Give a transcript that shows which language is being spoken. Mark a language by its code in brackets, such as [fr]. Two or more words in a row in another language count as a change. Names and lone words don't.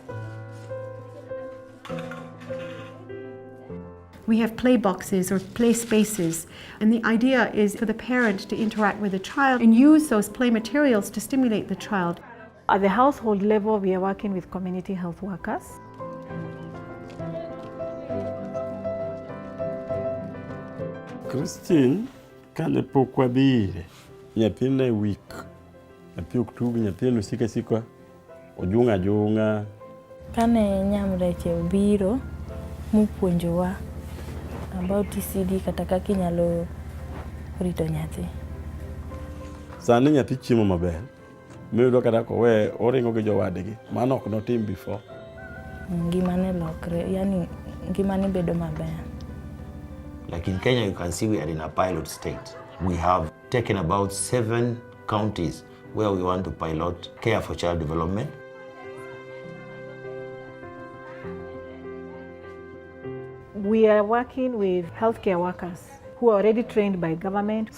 [en] We have play boxes or play spaces, and the idea is for the parent to interact with the child and use those play materials to stimulate the child. At the household level, we are working with community health workers. [luo] Christine, kane pok wadhi ire, nyathine weak, nyathi ok tugi, nyathine osika sika ojung' ajung'a. Kane Nyamreche obiro mopuonjowa [en] about ECD [luo] kata kaka inyalo rito nyathi. Sani nyathi chiemo maber, miyudo kata kowe oringo gi jowadgi, mano ok notim before. Ngimane lokre, yani ngimane bedo maber. [en] Like in Kenya, you can see we are in a pilot state. We have taken about 7 counties where we want to pilot care for child development. We are working with healthcare workers who are already trained by government.